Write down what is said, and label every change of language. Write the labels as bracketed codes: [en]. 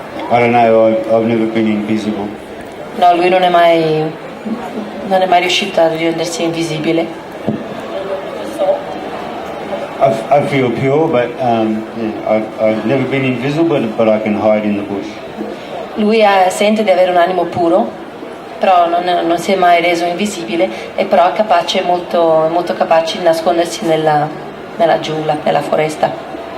[en] I don't know, I've never been invisible. [it] No, lui non è mai riuscito a rendersi invisibile. [en] I feel pure, but I've never been invisible, but I can hide in the bush. [it] Lui sente di avere un animo puro, però non si è mai reso invisibile, e però è capace, molto capace di nascondersi nella giungla, nella foresta.